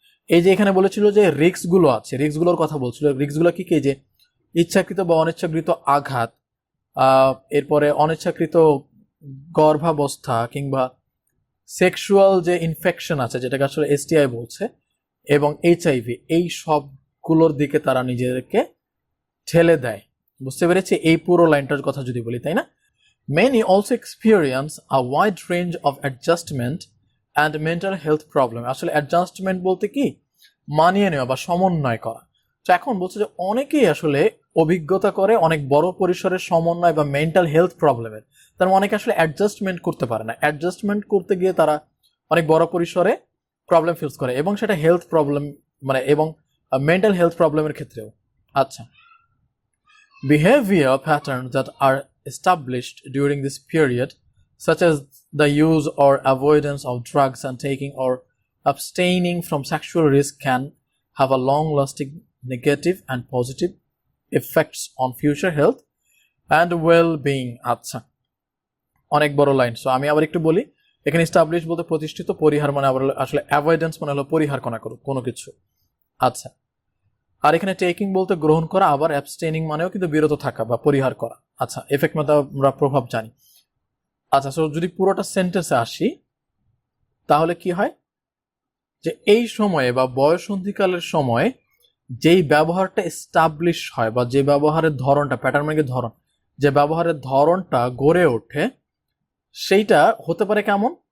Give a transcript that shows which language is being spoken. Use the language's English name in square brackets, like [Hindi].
[Bangla] এই যে এখানে বলেছিল যে রিস্কগুলো আছে, রিস্কগুলোর কথা বলছিল। রিস্কগুলো কি কি? যে ইচ্ছাকৃত বা অনিচ্ছাকৃত আঘাত, এরপরে অনিচ্ছাকৃত গর্ভাবস্থা, কিংবা সেক্সুয়াল যে ইনফেকশন আছে যেটাকে আসলে এসটিআই বলছে, এবং এইচআইভি, এই সবগুলোর দিকে তারা নিজেদেরকে ঠেলে দেয়। বুঝতে পেরেছি এই পুরো লাইনটার কথা যদি বলি, তাই না? [English] Many also experience a wide range of adjustment and mental health problem. [Bangla] আসলে অ্যাডজাস্টমেন্ট বলতে কি? মানিয়ে নেওয়া বা সমন্বয় করা। তো এখন বলছে যে অনেকেই আসলে অভিজ্ঞতা করে অনেক বড় পরিসরের সমন্বয় বা মেন্টাল হেলথ প্রবলেমের। তার মানে অনেকে আসলে অ্যাডজাস্টমেন্ট করতে পারে না, অ্যাডজাস্টমেন্ট করতে গিয়ে তারা অনেক বড় পরিসরে প্রবলেম ফেস করে, এবং সেটা হেলথ প্রবলেম মানে এবং মেন্টাল হেলথ প্রবলেমের ক্ষেত্রেও। [English] আচ্ছা, behavior patterns that are established during this period, such as the use or avoidance of drugs and taking or abstaining from sexual risk, can have a long-lasting negative and positive effects on future health and well-being. [Bangla] আচ্ছা, অনেক বড় line. So আমি আবার একটু বলি, এখানে establish বলতে প্রতিষ্ঠিত, পরিহার মানে আবার আসলে অ্যাভয়েডেন্স মানে হলো পরিহার কোনো কিছু। আচ্ছা, আর এখানে টেকিং বলতে গ্রহণ করা, আবার অ্যাবস্টেনিং মানেও কিন্তু বিরত থাকা বা পরিহার করা। আচ্ছা, এফেক্ট মানে আমরা প্রভাব জানি। আচ্ছা, সো যদি পুরোটা সেন্টেন্সে আসি তাহলে কি হয় যে এই সময়ে বা বয়সন্ধিকালের সময় যেই ব্যবহারটা এস্টাবলিশ হয় বা যে ব্যবহারের ধরনটা, প্যাটার্ন মানে ধরন, যে ব্যবহারের ধরনটা গড়ে ওঠে, সেইটা হতে পারে কেমন?